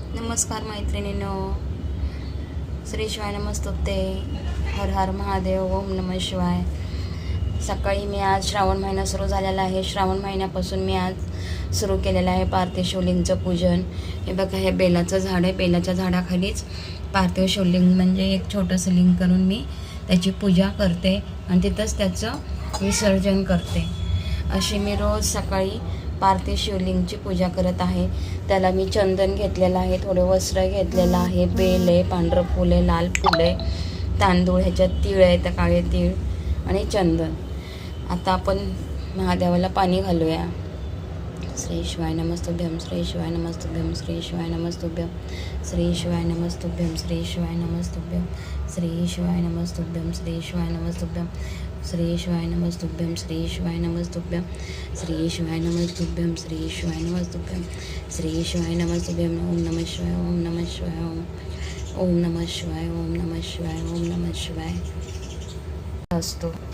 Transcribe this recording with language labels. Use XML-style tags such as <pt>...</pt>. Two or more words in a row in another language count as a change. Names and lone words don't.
<mr>नमस्कार मैत्रिणींनो,</mr> <sa>श्री शिवाय नमस्तुते, हर हर महादेव, ओम नमः शिवाय.</sa> <mr>सकाळी मी आज श्रावण महिना सुरू झालेला आहे. श्रावण महिन्यापासून मी आज सुरू केलेलं आहे पार्थिव शिवलिंगचं पूजन. हे बघा, हे बेलाचं झाड आहे. बेलाच्या झाडाखालीच पार्थिव शिवलिंग म्हणजे एक छोटंसं लिंग करून मी त्याची पूजा करते आणि तिथंच त्याचं विसर्जन करते. अशी मी रोज सकाळी पार्थिव शिवलिंगची पूजा करत आहे. त्याला मी चंदन घेतलेलं आहे, थोडे वस्त्र घेतलेलं आहे, बेल आहे, पांढरं फुल आहे, लाल फुल आहे, तांदूळ, ह्याच्यात तीळ आहे, तर काळे तीळ आणि चंदन. आता आपण महादेवाला पाणी घालूया.</mr> <sa>श्री शिवाय नमस्तुभ्यं, श्री शिवाय नमस्तुभ्यं, श्री शिवाय नमस्तुभ्यं, श्री शिवाय नमस्तुभ्यं, श्री शिवाय नमस्तुभ्यं, श्री शिवाय नमस्तुभ्यं, श्री शिवाय नमस्तुभ्यं, श्री शिवाय नमस्तुभ्यं, श्री शिवाय नमस्तुभ्यं, श्री शिवाय नमस्तुभ्यं, श्री शिवाय नमस्तुभ्यं, श्री शिवाय नमस्तुभ्यं. ओम नमः शिवाय, ओम नमः शिवाय, ओम नमः शिवाय, ओम नमः शिवाय, ओम नमः शिवाय असतो.</sa>